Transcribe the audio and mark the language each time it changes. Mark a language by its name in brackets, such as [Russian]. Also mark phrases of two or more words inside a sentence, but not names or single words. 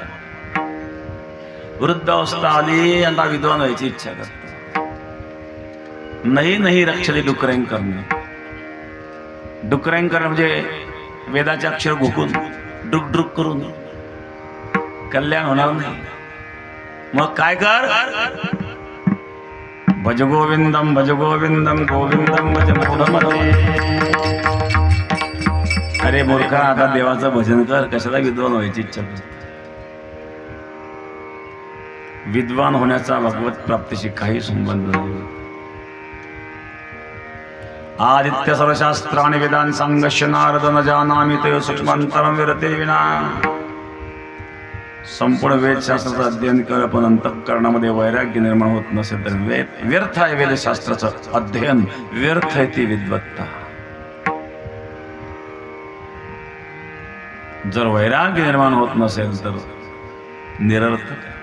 [Marathi] वृद्ध अवस्था आली आता विद्वान व्हायची इच्छा करतो. नाही नाही रक्षले डुकरेंग करणे. डुकरेंग करणं म्हणजे वेदाचे अक्षर घुकून डुक डुक करून कल्याण होणार नाही. मग काय कर, [Sanskrit] भज गोविंदम गोविंदम भज मूढमते. [Marathi] अरे मूर्खा, आता देवाचं भजन कर, कशाला विद्वान व्हायची इच्छा करतो. विद्वान होण्याचा भगवत प्राप्तीशी काही संबंध नाही. [Sanskrit] आदित्य सर्वशास्त्राणि वेदान् संगश्य नारद न जानामि ते सूक्ष्मांतरं विरते विना. [Marathi] संपूर्ण वेदशास्त्राचं अध्ययन कर, पण अंतःकरणामध्ये वैराग्य निर्माण होत नसेल तर व्यर्थ आहे वेदशास्त्राचं अध्ययन, व्यर्थ आहे ती विद्वत्ता. जर वैराग्य निर्माण होत नसेल तर निरर्थक.